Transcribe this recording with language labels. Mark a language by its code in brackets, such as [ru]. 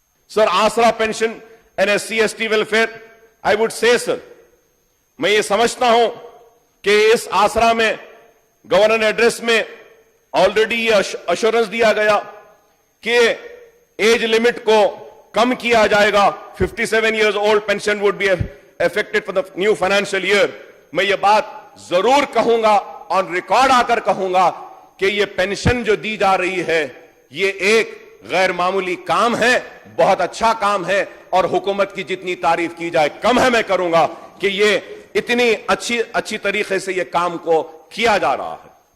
[ur] سر, آسرا pension and SC/ST welfare, [en] I would say sir, [ur] میں یہ سمجھتا ہوں کہ اس آسرا میں گورنر ایڈریس میں آلریڈی یہ اشورنس دیا گیا کہ ایج لمٹ کو کم کیا جائے گا. [en] 57 years old pension would be affected for the new financial year. [ur] میں یہ بات ضرور کہوں گا, اور ریکارڈ آ کر کہوں گا کہ یہ پینشن جو دی جا رہی ہے یہ ایک غیر معمولی کام ہے, بہت اچھا کام ہے, اور حکومت کی جتنی تعریف کی جائے کم ہے. میں کروں گا کہ یہ اتنی اچھی طریقے سے یہ کام کو کیا جا رہا ہے.